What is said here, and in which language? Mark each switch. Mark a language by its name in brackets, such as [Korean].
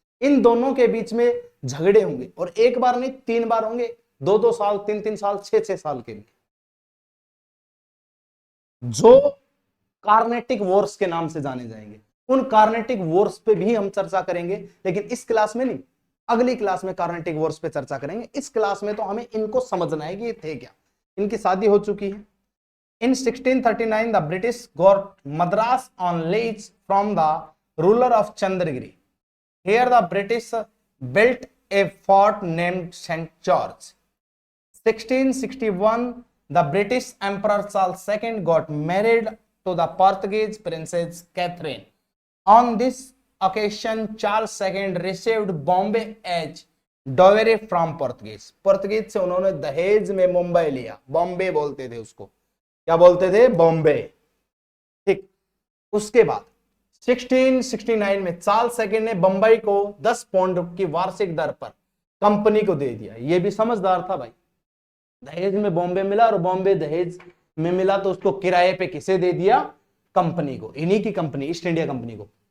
[Hindi] इन दोनों के बीच में झगड़े होंगे और एक बार नहीं 3 बार होंगे, 2-2 साल, 3-3 साल, 6-6 साल के भी, जो कार्नेटिक वॉर्स के नाम से जाने जाएंगे। उन कार्नेटिक वॉर्स पे भी हम चर्चा करेंगे, लेकिन इस क्लास में नहीं, अगली क्लास में कार्नेटिक वॉर्स पे चर्चा करेंगे। इस क्लास में तो हमें इनको समझना है कि ये थे क्या। इनकी शादी हो चुकी है। [English] In 1639, the British got Madras on lease from the ruler of Chandragiri. Here the British built a fort named St. George. 1661, the British Emperor Charles II got married to the Portuguese Princess Catherine. On this occasion, Charles II received Bombay as dowry from Portuguese. [Hindi] Portuguese से उन्होंने दहेज में मुंबई लिया, बॉम्बे बोलते थे उसको। क्या बोलते थे, बॉम्बे। ठीक, उसके बाद 1669 में चार्ल्स सेकंड ने बंबई को 10 पाउंड की वार्षिक दर पर कंपनी को दे दिया। ये भी समझदार था भाई, दहेज में बॉम्बे मिला और बॉम्बे दहेज में मिला तो उसको किराए पे किसे दे दिया, कंपनी को, इन्हीं की कंपनी ईस्ट इंडिया कंपनी को।